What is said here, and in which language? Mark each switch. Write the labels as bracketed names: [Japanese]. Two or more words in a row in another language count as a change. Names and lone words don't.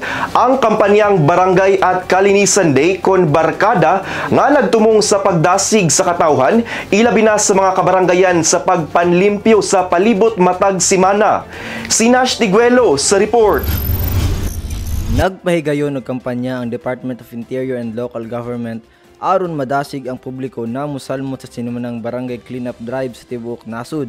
[Cebuano] ang kampanyang Barangay at Kalinisan Day kon barkada nga nagtumong sa pagdasig sa katawhan ilabi na sa mga kabarangayan sa pagpanlimpyo sa palibot matag simana. Si Nash Tiguelo sa report. Nagpahigayon og kampanya ang Department of Interior and Local Government aron madasig ang publiko na musalmot sa sinumanang barangay [English] cleanup drive [Cebuano] sa tibuok nasud.